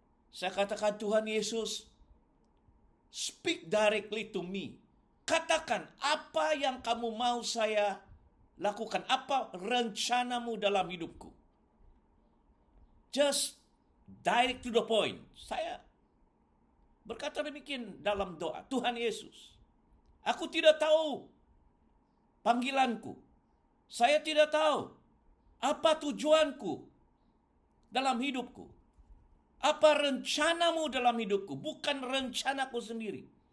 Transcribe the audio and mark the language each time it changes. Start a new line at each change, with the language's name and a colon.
Indonesian: Saya katakan, Tuhan Yesus,
English: speak directly to me.
Indonesian: Katakan apa yang kamu mau saya lakukan. Apa rencanamu dalam hidupku.
English: Just direct to the point.
Indonesian: Saya berkata demikian dalam doa. Tuhan Yesus, aku tidak tahu panggilanku. Saya tidak tahu apa tujuanku dalam hidupku. Apa rencanamu dalam hidupku. Bukan rencanaku sendiri.